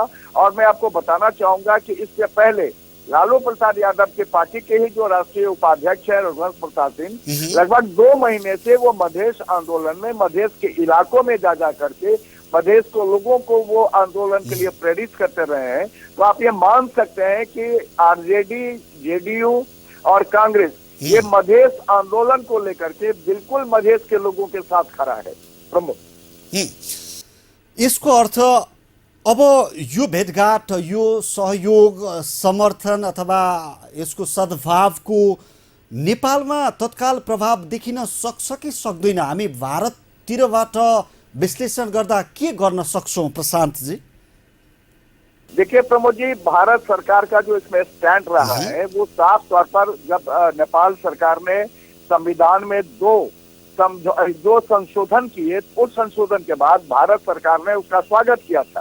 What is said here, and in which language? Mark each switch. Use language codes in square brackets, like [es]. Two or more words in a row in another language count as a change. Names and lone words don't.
[hi] और मैं आपको बताना चाहूंगा कि इससे पहले लालू प्रसाद यादव के पार्टी के ही जो राष्ट्रीय उपाध्यक्ष है रघुवंश प्रसाद सिंह, लगभग 2 महीने से वो मधेश आंदोलन में मधेश के इलाकों में जा करके मधेश को लोगों को वो आंदोलन के लिए प्रेरित करते रहे हैं। तो आप ये मान सकते हैं कि आरजेडी, जेडीयू और कांग्रेस ये मधेश आंदोलन को लेकर के बिल्कुल मधेश के लोगों के साथ खड़ा है। [ne] प्रमुख यसको अर्थ अब यो भेटघाट, यो सहयोग, समर्थन अथवा यसको सद्भावको नेपालमा तत्काल प्रभाव देखिन सक्छ कि सक्दैन? हामी भारततिरबाट विश्लेषण गर्दा के गर्न सक्छौं प्रशान्त जी? [hi] देखिए प्रमोद जी, भारत सरकार का जो इसमें स्टैंड रहा है वो साफ तौर पर जब नेपाल सरकार ने संविधान में दो संशोधन किए, उस संशोधन के बाद भारत सरकार ने उसका स्वागत किया था।